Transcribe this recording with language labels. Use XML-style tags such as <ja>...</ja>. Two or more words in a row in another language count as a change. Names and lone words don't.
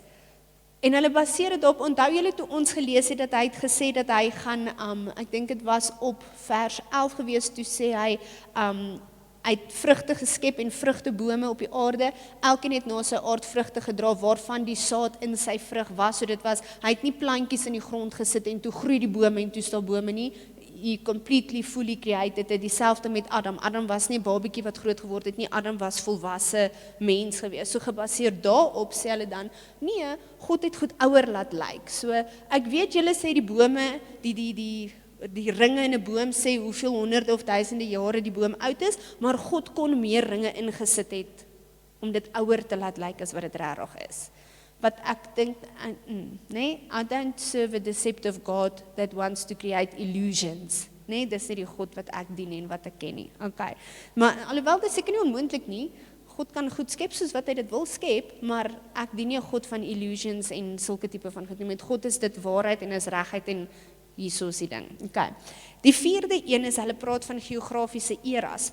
<af>En hulle baseer dit op, onthou julle toe ons gelees het, dat hy het gesê dat hy gaan, ek dink dit was op vers 11 gewees, toe sê hy, hy het vrugte geskep en vrugtebome op die aarde, elkeen het na sy aard vrugte gedra, waarvan die saad in sy vrug was, so dit was, hy het nie plantjies in die grond gesit, en toe groei die bome, en toe staan bome nie,</af> <en>he completely, fully created it,</en> <af>dieselfde met Adam. Adam was nie 'n babietjie wat groot geword het nie, Adam was volwasse mens gewees. So gebaseer daarop sê hulle dan, nee, God het goed ouer laat lyk. So ek weet julle sê die bome, die ringe in 'n boom sê hoeveel honderde of duisende jare die boom oud is, maar God kon meer ringe ingesit het om dit ouer te laat lyk as wat dit regtig is. Wat ek dink, nee,</af> <en>I don't serve a deceptive God that wants to create illusions.</en> <af>Nee, dis nie die God wat ek dien en wat ek ken nie. Okay. Maar alhoewel dit seker nie onmoontlik nie, God kan goed skep soos wat hy dit wil skep, maar ek dien nie 'n God van illusions en sulke tipe van goed nie. Met God is dit waarheid en is regheid en hierso is die ding. Okay. Die vierde een is, hulle praat van geografiese eras.</af>